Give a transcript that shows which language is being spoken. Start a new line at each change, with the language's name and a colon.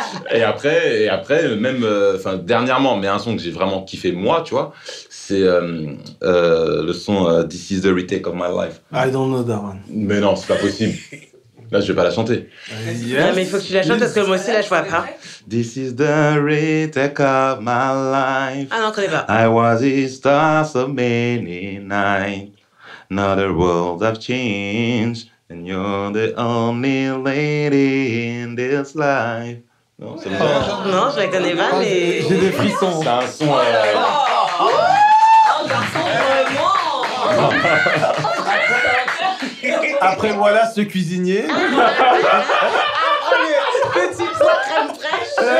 French: et après, même, dernièrement, mais un son que j'ai vraiment kiffé moi, tu vois, c'est le son
English: This is the retake of my life. I don't know that one.
French: Mais non, c'est pas possible. Là, je vais pas la chanter.
English: Yes.
French: Non, mais il faut que tu la chantes parce que moi aussi, là, je vois pas.
English: This is the retake of my life.
French: Ah non, on connaît pas.
English: I was a star so many nights. Now the world have changed. And you're the only lady in this life.
French: Non, ça me dit Non, je la connais pas, mais... J'ai des frissons. C'est un son... Après, voilà ce cuisinier. Petit pois crème fraîche.